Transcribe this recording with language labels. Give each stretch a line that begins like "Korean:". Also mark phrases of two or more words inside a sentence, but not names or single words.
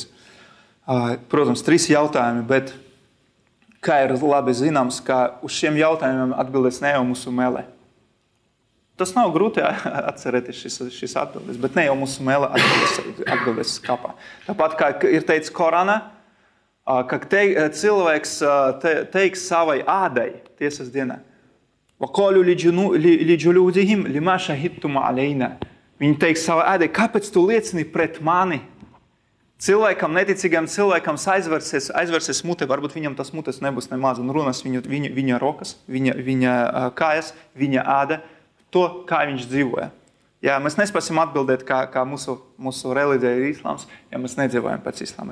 Latvian: Protams, 3 jautājumi, bet kā ir labi zināms, ka uz šiem jautājumiem atbildēs ne jau mūsu mēlē. Tas nav grūti atcerēties šīs atbildes, bet ne jau mūsu mēlē atbildēs kapā. Tāpat kā ir teicis Korānā, ka cilvēks teiks savai ādai tiesas dienā.
Arabic: وَقَالُوا لِجُلُودِهِمْ لِمَا شَهِدْتُمْ عَلَيْنَا.
Latvian: Viņi teiks savai ādai, kāpēc tu liecini pret mani? Cilvēkam, neticīgam cilvēkam aizversies mute, varbūt viņam tas mutes nebūs nemaz, un runas viņa rokas, viņa kājas, viņa āda, to, kā viņš dzīvoja. Jā, mēs nespēsim atbildēt, kā mūsu reliģija ir islāms, ja mēs nedzīvojam pēc islāma.